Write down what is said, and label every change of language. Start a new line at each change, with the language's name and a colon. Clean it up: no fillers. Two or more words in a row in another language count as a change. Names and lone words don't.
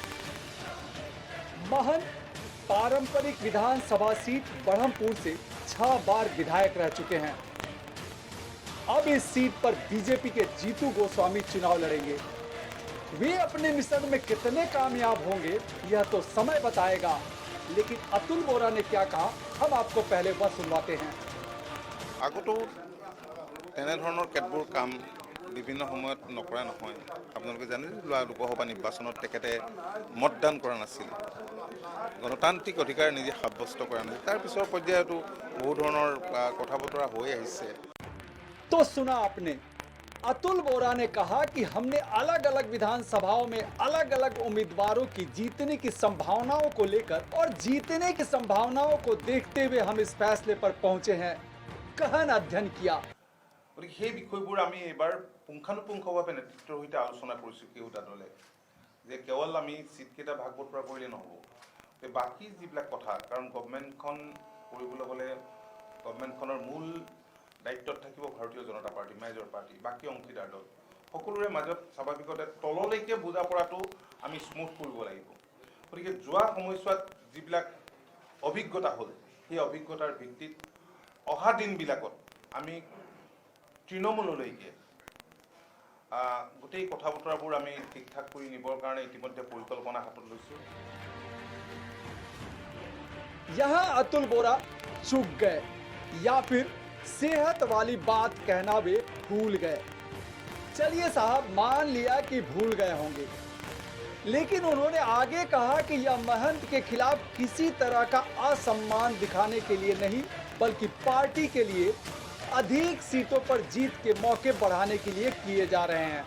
Hindi: महंत पारंपरिक विधानसभा सीट बढ़मपुर से 6 बार विधायक रह चुके हैं। अब इस सीट पर बीजेपी के जीतू गोस्वामी चुनाव लड़ेंगे। वे अपने मिशन में कितने कामयाब होंगे यह तो समय बताएगा, लेकिन अतुल बोरा ने क्या कहा हम आपको पहले वह सुनवाते हैं।
Assamese: আগতো তেনেধৰণৰ কেতবোৰ কাম বিভিন্ন সময়ত নকৰা নহয়। আপোনালোকে জানে লোকসভা নিৰ্বাচনত তেখেতে মতদান কৰা নাছিল, গণতান্ত্ৰিক অধিকাৰ নিজে সাব্যস্ত কৰা নাছিল। তাৰ পিছৰ পৰ্যায়তো বহু ধৰণৰ কথা বতৰা হৈ আহিছে।
Hindi: तो सुना आपने, अतुल बोरा ने कहा कि हमने अलग अलग विधानसभाओं में अलग अलग उम्मीदवारों की जीतने की संभावनाओं को लेकर और जीतने की संभावनाओं को देखते हुए हम इस फैसले पर पहुंचे हैं, गहन अध्ययन किया।
Assamese: গতিকে সেই বিষয়বোৰ আমি এবাৰ পুংখানুপুংখভাৱে নেতৃত্বৰ সৈতে আলোচনা কৰিছোঁ কেওটা দলে, যে কেৱল আমি চিটকেইটা ভাগ বতৰা কৰিলে নহ'ব, বাকী যিবিলাক কথা, কাৰণ গভৰ্ণমেণ্টখন কৰিবলৈ হ'লে গভৰ্ণমেণ্টখনৰ মূল দায়িত্বত থাকিব ভাৰতীয় জনতা পাৰ্টি,
English: major party,
Assamese: বাকী অংশীদাৰ দল সকলোৰে মাজত স্বাভাৱিকতে তললৈকে বুজা পৰাটো আমি স্মুথ কৰিব লাগিব। গতিকে যোৱা সময়ছোৱাত যিবিলাক অভিজ্ঞতা হ'ল, সেই অভিজ্ঞতাৰ ভিত্তিত অহা দিনবিলাকত আমি তৃণমূললৈকে গোটেই কথা বতৰাবোৰ আমি ঠিক ঠাক কৰি নিবৰ কাৰণে ইতিমধ্যে পৰিকল্পনা হাতত লৈছোঁ।
Hindi: यहाँ अतुल बोरा चूक गए या फिर सेहत वाली बात कहना वे भूल गए। चलिए साहब, मान लिया कि भूल गए होंगे, लेकिन उन्होंने आगे कहा कि यह महंत के खिलाफ किसी तरह का असम्मान दिखाने के लिए नहीं, बल्कि पार्टी के लिए अधिक सीटों पर जीत के मौके बढ़ाने के लिए किए जा रहे हैं।